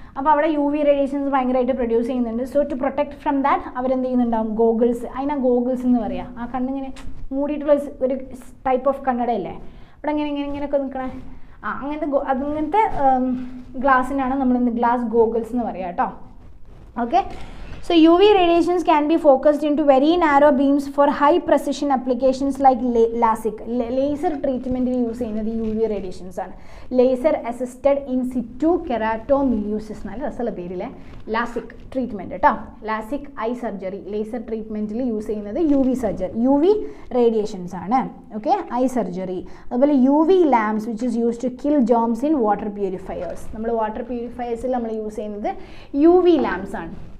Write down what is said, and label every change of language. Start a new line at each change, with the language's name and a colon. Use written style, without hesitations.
Malayalam: അപ്പോൾ അവിടെ UV radiations ഭയങ്കരമായിട്ട് പ്രൊഡ്യൂസ് ചെയ്യുന്നുണ്ട്.
English: so to protect from that
Malayalam: അവരെന്ത് ചെയ്യുന്നുണ്ടാവും, ഗോഗിൾസ്, അതിനാ ഗോഗിൾസ് എന്ന് പറയാം. ആ കണ്ണിങ്ങനെ മൂടിയിട്ടുള്ള ഒരു ടൈപ്പ് ഓഫ് കണ്ണടയല്ലേ, അവിടെ ഇങ്ങനെയൊക്കെ നിൽക്കണേ, അങ്ങനത്തെ ഗ്ലാസ്സിനാണ് നമ്മൾ ഗ്ലാസ് ഗോഗിൾസ് എന്ന് പറയാം കേട്ടോ.
English: Okay, so UV radiations can be focused into very narrow beams for high precision applications like LASIK. Laser treatment use
Malayalam: ചെയ്യുന്നത്
English: UV radiations ആണ്. Laser assisted in situ keratomileusis
Malayalam: നല്ല രസമുള്ള പേരിലെ
English: LASIK treatment കേട്ടോ.
Malayalam: LASIK I surgery, laser ട്രീറ്റ്മെൻറ്റിൽ use ചെയ്യുന്നത് UV radiations ആണ്. Okay, I surgery.
English: അതുപോലെ UV lamps which is used to kill germs in water purifiers.
Malayalam: നമ്മൾ water പ്യൂരിഫയേഴ്സിൽ നമ്മൾ use ചെയ്യുന്നത് UV lamps ആണ്.